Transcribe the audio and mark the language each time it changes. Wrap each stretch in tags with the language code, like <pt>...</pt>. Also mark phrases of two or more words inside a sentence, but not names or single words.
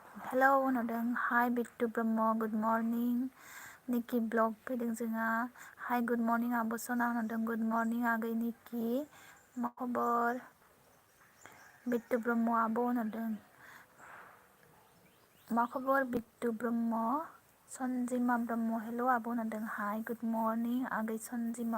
<en>Hello, nodeng. Hi, Bittu Brahmo. Good morning.</en> <brx>Nikki blog फैदों जोंहा.</brx> <en>Hi, good morning.</en> <brx>आब' सना नodeng.</brx> <en>Good morning</en> <brx>आगै Nikki. मा खबर? Bittu Brahmo आब' नodeng. मा खबर Bittu Brahmo? Sonjima Brahmo. Hello आब' नodeng.</brx> <en>Hi, good morning</en> <brx>आगै Sonjima.</brx>